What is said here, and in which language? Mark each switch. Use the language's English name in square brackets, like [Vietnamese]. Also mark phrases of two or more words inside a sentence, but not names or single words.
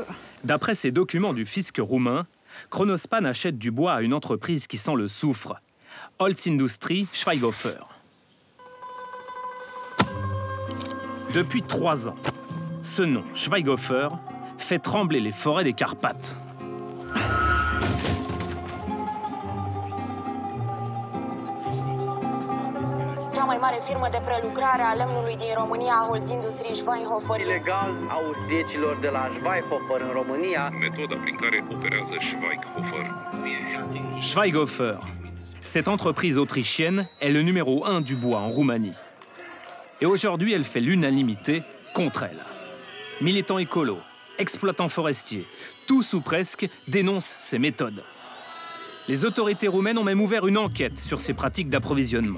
[French] D'après ces documents du fisc roumain, Kronospan achète du bois à une entreprise qui sent le soufre, Holzindustrie Schweighofer. Depuis 3 ans, ce nom, Schweighofer, fait trembler les forêts des Carpates. [Romanian] Cea mai mare firmă de prelucrare a lemnului din România, Holzindustrie Schweighofer. Ilegal a austriecilor de la Schweighofer în România. Metoda prin care operează Schweighofer. Schweighofer. [French] Cette entreprise autrichienne est le numéro 1 du bois en Roumanie. Et aujourd'hui, elle fait l'unanimité contre elle. Militants écolos, exploitants forestiers, tous ou presque dénoncent ces méthodes. Les autorités roumaines ont même ouvert une enquête sur ces pratiques d'approvisionnement.